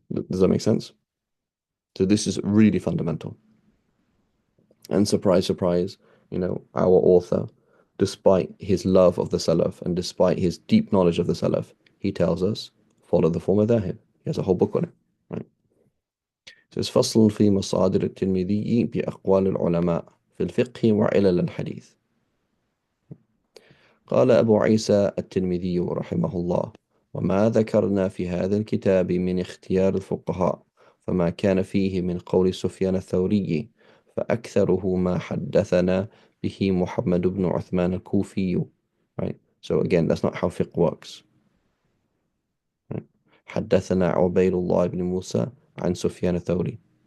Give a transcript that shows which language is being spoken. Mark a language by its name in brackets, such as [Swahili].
[English] Does that make sense? So this is really fundamental. And surprise, surprise, our author, despite his love of the Salaf and despite his deep knowledge of the Salaf, he tells us, follow the form of Dahib. He has a whole book on it, right? It says, [Arabic] فصل في مصادر الترمذي بأقوال العلماء في الفقه وعلل الحديث. قال أبو عيسى الترمذي رحمه الله: وما ذكرنا في هذا الكتاب من اختيار الفقهاء فما كان فيه من قول سفيان الثوري فأكثره ما حدثنا به محمد بن عثمان الكوفي. [English] Right? So again, that's not how fiqh works. Right? [Arabic] حدثنا عبيد الله بن موسى عن سفيان الثوري.